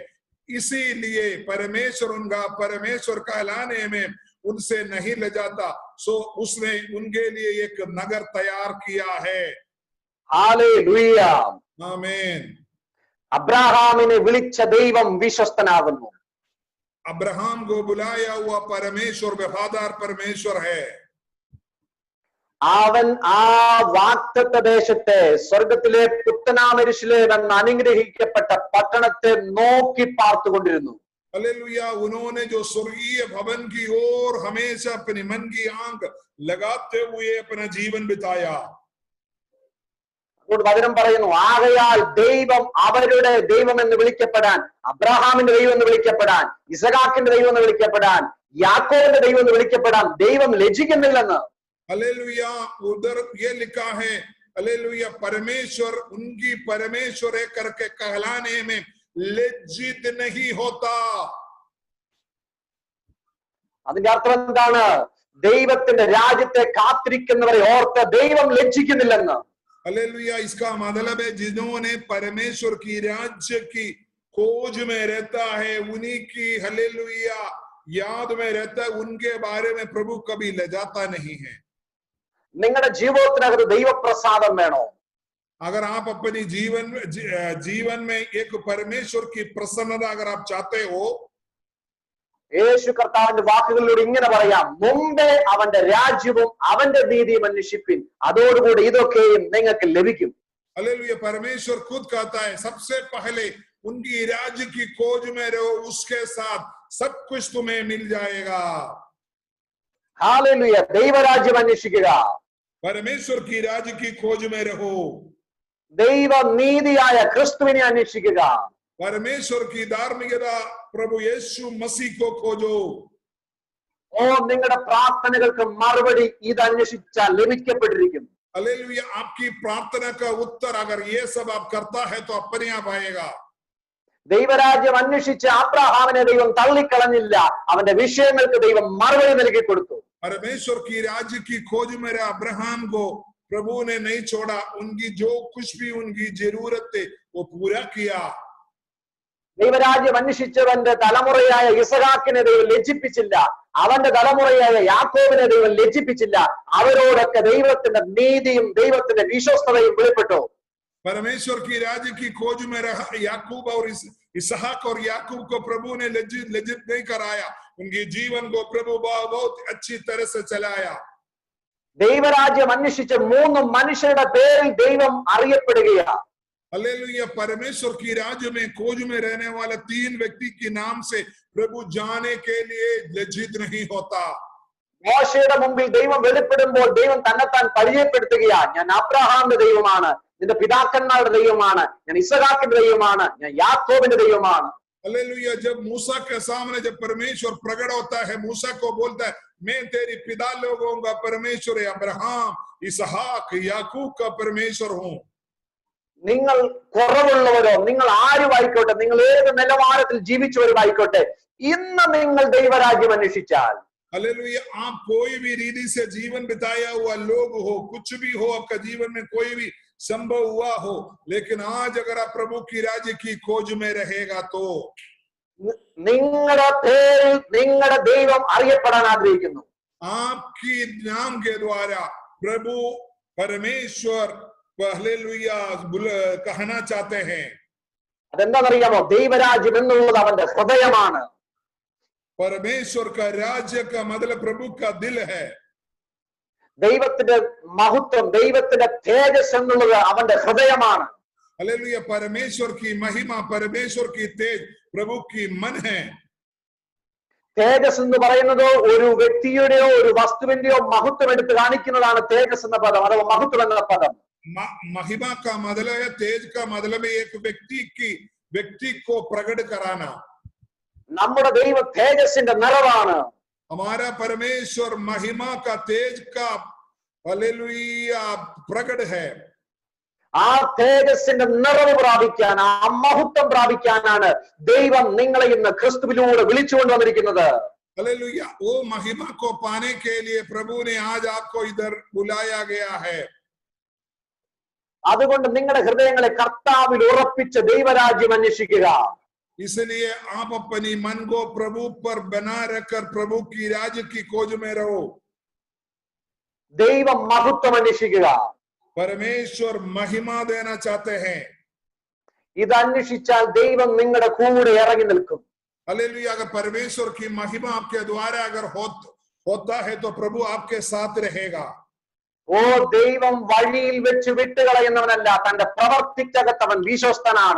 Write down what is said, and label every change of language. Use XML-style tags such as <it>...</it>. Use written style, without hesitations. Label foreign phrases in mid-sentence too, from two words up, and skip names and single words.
<hi>इसीलिए परमेश्वर उनका परमेश्वर कहलाने में उनसे नहीं ले जाता, सो उसने उनके लिए एक नगर तैयार किया है। हालेलुया, आमीन।</hi> <ml>അബ്രാഹാമിനെ വിളിച്ച ദൈവം വിശ്വസ്തനാകുന്നു.</ml> <hi>अब्राहम को बुलाया हुआ परमेश्वर वफादार परमेश्वर है।</hi> <ml>അവൻ ആ വാഗ്ദത്ത ദേശത്തെ സ്വർഗത്തിലെ പുത്തനാം യെരൂശലേം എന്ന അനുഗ്രഹിക്കപ്പെട്ട പട്ടണത്തെ നോക്കി പാർത്തുകൊണ്ടിരുന്നു.</ml> <hi>हालेलुया, उन्होंने जो स्वर्गीय भवन की ओर हमेशा अपने मन की आंख लगाते हुए अपना जीवन बिताया।</hi> <ml>വചനം പറയുന്നു, ആകയാൽ ദൈവം അവരുടെ ദൈവം എന്ന് വിളിക്കപ്പെടാൻ, അബ്രഹാമിന്റെ ദൈവം എന്ന് വിളിക്കപ്പെടാൻ, ഇസഹാക്കിന്റെ ദൈവം എന്ന് വിളിക്കപ്പെടാൻ, യാക്കോബിന്റെ ദൈവം എന്ന് വിളിക്കപ്പെടാൻ ദൈവം ലജ്ജിക്കുന്നില്ലെന്ന്.</ml> <hi>हालेलुया, उधर ये लिखा है, हालेलुया, परमेश्वर उनकी परमेश्वर है करके कहलाने में लज्जित नहीं होता।</hi> <ml>അതിന്റെ അർത്ഥം എന്താണ്? ദൈവത്തിന്റെ രാജ്യത്തെ കാത്തിരിക്കുന്നവരെ ഓർത്ത് ദൈവം ലജ്ജിക്കുന്നില്ലെന്ന്.</ml> <hi>हालेलुया, इसका मतलब है जिन्होंने परमेश्वर की राज्य की खोज में रहता है, उन्हीं की हालेलुया याद में रहता है, उनके बारे में प्रभु कभी लजाता नहीं है।</hi> <ml>നിങ്ങളുടെ ജീവിതത്തിനകത്ത് ദൈവപ്രസാദം വേണോ?</ml> <hi>अगर आप अपनी जीवन में एक परमेश्वर की प्रसन्नता अगर आप चाहते हो,</hi> <ml>യേശു കർത്താവിന്റെ വാക്കുകളിലൂടെ ഇങ്ങനെ പറയാം, മുമ്പേ അവന്റെ രാജ്യവും അവന്റെ നീതിയും അന്വേഷിപ്പിൻ, അതോടുകൂടി ഇതൊക്കെയും നിങ്ങൾക്ക് ലഭിക്കും.</ml> <hi>हालेलुया, परमेश्वर खुद कहता है सबसे पहले उनकी राज्य की खोज में रहो, उसके साथ सब कुछ तुम्हें मिल जाएगा। हालेलुया,</hi> <ml>ദൈവരാജ്യം അന്വേഷിക്കുക,</ml> <hi>परमेश्वर की राज्य की खोज में रहो,</hi> <ml>ദൈവ നീതിയായ ക്രിസ്തുവിനെ അന്വേഷിക്കുക,</ml> <hi>परमेश्वर की धार्मिकता प्रभु यीशु मसीह को खोजो।</hi> <ml>ഓ നിങ്ങളുടെ പ്രാർത്ഥനകൾക്ക് മറുപടി ഇത് അന്വേഷിച്ചാൽ ലഭിക്കപ്പെട്ടിരിക്കും.</ml> <hi>हालेलुया, आपकी प्रार्थना का उत्तर अगर ये सब आप करता है तो अपने आप आएगा।</hi> <ml>ദൈവരാജ്യം അന്വേഷിച്ച് അബ്രഹാമിനെ ദൈവം തള്ളിക്കളഞ്ഞില്ല, അവന്റെ വിഷയങ്ങൾക്ക് ദൈവം മറുപടി നൽകി കൊടുത്തു.</ml> <hi>परमेश्वर की राज्य की खोज में अब्राहम को प्रभु ने नहीं छोड़ा, उनकी जो कुछ भी उनकी जरूरत थे वो पूरा किया।</hi> <ml>ദൈവരാജ്യം അന്വേഷിച്ചവന്റെ തലമുറയായ ഇസഹാക്കിനെ ദൈവം ലജ്ജിപ്പിച്ചില്ല, അവന്റെ തലമുറയായ യാക്കോബിനെ ദൈവം ലജ്ജിപ്പിച്ചില്ല. അവരോടൊക്കെ ദൈവത്തിന്റെ നീതിയും ദൈവത്തിന്റെ വിശ്വസ്തതയും വെളിപ്പെട്ടു.</ml> <hi>परमेश्वर की राज्य की खोज में रहा याकूब और इसहाक और याकूब को प्रभु ने लज्जित नहीं कराया, उनके जीवन को प्रभु बहुत अच्छी तरह से चलाया।</hi> <ml>ദൈവരാജ്യം അന്വേഷിച്ച 3 മനുഷ്യരുടെ പേരിൽ ദൈവം അറിയപ്പെടുകയാണ്.</ml> <hi>हालेलुया, परमेश्वर की राज्य में खोज में रहने वाले 3 व्यक्ति के नाम से प्रभु जाने के लिए लज्जित नहीं होता।</hi> <ml>മോശയുടെ മുമ്പിൽ ദൈവം വെളിപ്പെടുമ്പോൾ ദൈവം തന്നെത്താൻ പരിചയപ്പെടുത്തുകയാ, ഞാൻ അബ്രഹാമിന്റെ ദൈവമാണ്, നിന്റെ പിതാക്കന്മാരുടെ ദൈവമാണ്, ഞാൻ ഇസഹാക്കിന്റെ ദൈവമാണ്, ഞാൻ യാക്കോബിന്റെ ദൈവമാണ്.</ml> <hi>हालेलुया, जब मूसा के सामने जब परमेश्वर प्रकट होता है, मूसा को बोलता है मैं तेरी पिता लोगों का परमेश्वर है, अब्राहम इसहाक याकूब का परमेश्वर हूं।</hi> <ml>നിങ്ങൾ കുറവുള്ളവരോ നിങ്ങൾ ആരുമായിക്കോട്ടെ, നിങ്ങൾ ഏത് നിലവാരത്തിൽ ജീവിച്ചവരുമായിക്കോട്ടെ, ഇന്ന് നിങ്ങൾ ദൈവരാജ്യം അന്വേഷിച്ചാൽ,</ml> <hi>हालेलुया, आप कोई भी रीति से जीवन बिताया हुआ लोग हो, कुछ भी हो, आपका जीवन में कोई भी संभव हुआ हो, लेकिन आज अगर आप प्रभु की राज्य की खोज में रहेगा तो</hi> <ml>നിങ്ങളുടെ പേരിൽ നിങ്ങളുടെ ദൈവം അറിയപ്പെടാൻ ആഗ്രഹിക്കുന്നു.</ml> <hi>आपकी नाम के द्वारा प्रभु परमेश्वर हालेलुया कहना चाहते हैं।</hi> <ml>അതെന്താണെന്നറിയാമോ? ദൈവരാജ്യം എന്നുള്ളത് അവന്റെ ഹൃദയമാണ്.</ml> <hi>परमेश्वर का राज्य का मतलब प्रभु का दिल है।</hi> <ml>ദൈവത്തിന്റെ മഹത്വം, ദൈവത്തിന്റെ തേജസ് എന്നുള്ളത് അവന്റെ ഹൃദയമാണ്.</ml> <hi>हालेलुया, परमेश्वर की महिमा, परमेश्वर की तेज प्रभु की मन है।</hi> <ml>തേജസ് എന്ന് പറയുന്നത് ഒരു വ്യക്തിയുടെയോ ഒരു വസ്തുവിന്റെയോ മഹത്വം എടുത്ത് കാണിക്കുന്നതാണ് തേജസ് എന്ന പദം അഥവാ മഹത്വം എന്ന പദം.</ml> <hi>महिमा का मतलब है, तेज का मतलब है एक व्यक्ति को प्रकट कराना.</hi> <ml>നമ്മുടെ ദൈവം തേജസ്സിന്റെ നിറവാണ്.</ml> <hi>हमारा परमेश्वर महिमा का तेज का हालेलुया प्रकट है.</hi> <ml>ആ തേജസ്സിന്റെ നിറവ് പ്രാപിക്കാൻ, ആ മഹത്വം പ്രാപിക്കാനാണ് ദൈവം നിങ്ങളെ ഇന്ന് ക്രിസ്തുവിലൂടെ വിളിച്ചുകൊണ്ട് വന്നിരിക്കുന്നത്.</ml> <hi>हालेलुया, वो महिमा को पाने के लिए प्रभु ने आज आपको इधर बुलाया गया है.</hi> <ml>അതുകൊണ്ട് നിങ്ങളുടെ ഹൃദയങ്ങളെ കർത്താവിൽ ഉറപ്പിച്ച് ദൈവരാജ്യം അന്വേഷിക്കുക.</ml> <hi>इसलिए आप अपनी मन को प्रभु पर बना रखकर प्रभु की राज्य की खोज में रहो.</hi> <ml>ദൈവം മഹത്വം അന്വേഷിക്കുക.</ml> <hi>परमेश्वर महिमा देना चाहते हैं.</hi> <ml>ഇത് അന്വേഷിച്ചാൽ ദൈവം നിങ്ങളുടെ കൂടെ ഇറങ്ങി നിൽക്കും.</ml> <hi>हालेलुया, अगर परमेश्वर की महिमा आपके द्वारा अगर होता है तो प्रभु आपके साथ रहेगा.</hi> <ml>ഓ ദൈവം വഴിയിൽ വെച്ച് വിട്ടുകളയുന്നവനല്ല, തന്റെ പ്രവർത്തിക്കകത്തവൻ വിശ്വസ്തനാണ്.</ml>